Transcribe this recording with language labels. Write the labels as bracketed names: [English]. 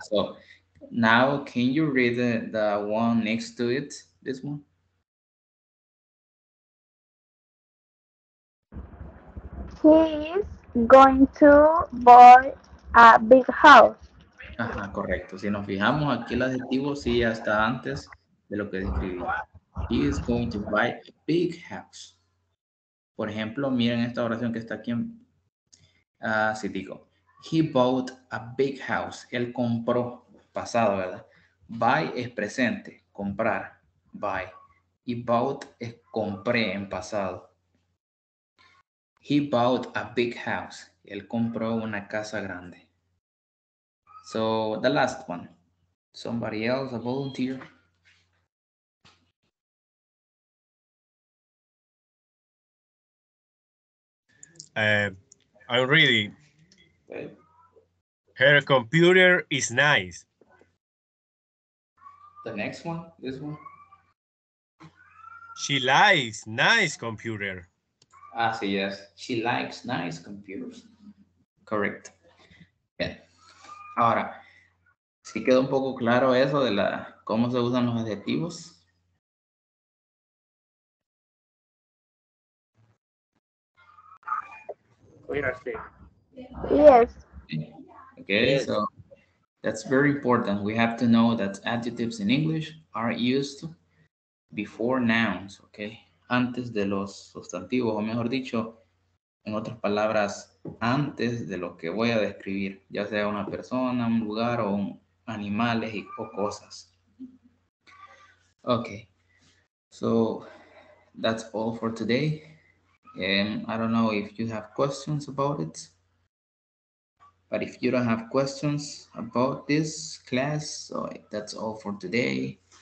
[English] So now can you read the one next to it? This one? He is going to buy a big house. [Spanish] Ajá, correcto. Si nos fijamos aquí el adjetivo sí ya está antes de lo que describí. [English] He is going to buy a big house. [Spanish] Por ejemplo, miren esta oración que está aquí en sí digo. [English] He bought a big house. [Spanish] Él compró, pasado, ¿verdad? [English] Buy [Spanish] es presente, comprar, buy. Y bought es compré en pasado. [English] He bought a big house. [Spanish] Él compró una casa grande. [English] So the last one. Somebody else, a volunteer. I'm reading. Okay. Her computer is nice. The next one, this one. She likes nice computer. Ah, sí, yes. She likes nice computers. Correct. Bien. [Spanish] Ahora, sí quedó un poco claro eso de cómo se usan los adjetivos. [English] Yes. Okay, Yes. so that's very important. We have to know that adjectives in English are used before nouns, okay? [Spanish] Antes de los sustantivos, o mejor dicho, en otras palabras, antes de lo que voy a describir, ya sea una persona, un lugar o animales o cosas. [English] Okay, so that's all for today. I don't know if you have questions about it. But if you don't have questions about this class, so that's all for today.